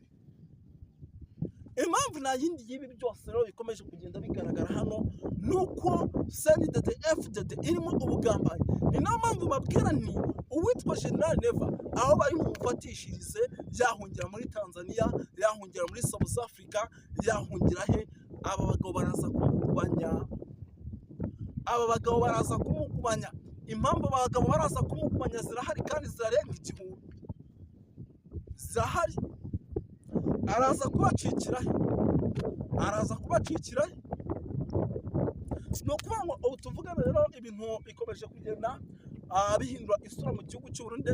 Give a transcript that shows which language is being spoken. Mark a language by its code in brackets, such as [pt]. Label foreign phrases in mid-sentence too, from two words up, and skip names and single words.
[rw] Impamvu nta yindi y'ibi byose rero bikomeje kugenda bigaragara hano nuko CNDD-FDD irimo ubugambanyi. Ni nayo mpamvu babwira ni uwitwa General Neva aho bari mumufatishirize yahungira muri Tanzania, yahungira muri South Africa, yahungira he, aba bagabo baraza kumukubanya. Impamvu abagabo baraza kumukubanya zirahari kandi zirarenga igihumbi. Zirahari. Araza kubacikira he? Ni ukuvuga ngo ubu tuvugana rero ibintu bikomeje kugenda bihindura isura mu gihugu cy'u Burundi.